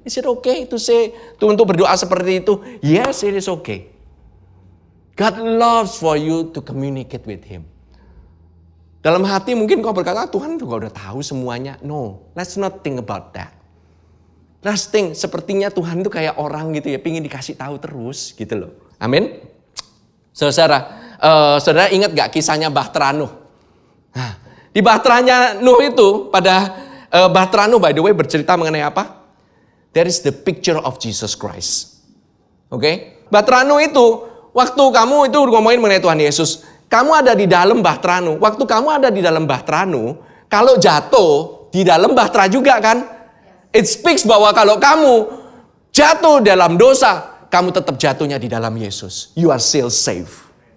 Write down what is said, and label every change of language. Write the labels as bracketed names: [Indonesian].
[English] Is it okay to say, [Indonesian] untuk berdoa seperti itu? [English] Yes, it is okay. God loves for you to communicate with Him. [Indonesian] Dalam hati mungkin kau berkata, Tuhan juga udah tahu semuanya. [English] No, let's not think about that. Last thing, [Indonesian] sepertinya Tuhan itu kayak orang gitu ya, pingin dikasih tahu terus gitu loh. Amin. Saudara ingat gak kisahnya Bahtera Nuh? Nah, di Bahteranya Nuh itu, pada Bahtera Nuh [English] by the way [Indonesian] bercerita mengenai apa? [English] There is the picture of Jesus Christ. Oke? [Indonesian] Bahtera Nuh itu, waktu kamu itu ngomongin mengenai Tuhan Yesus, kamu ada di dalam Bahtera Nuh. Waktu kamu ada di dalam Bahtera Nuh, kalau jatuh di dalam Bahtera juga kan? [English] It speaks [Indonesian] bahwa kalau kamu jatuh dalam dosa, kamu tetap jatuhnya di dalam Yesus. [English] You are still safe.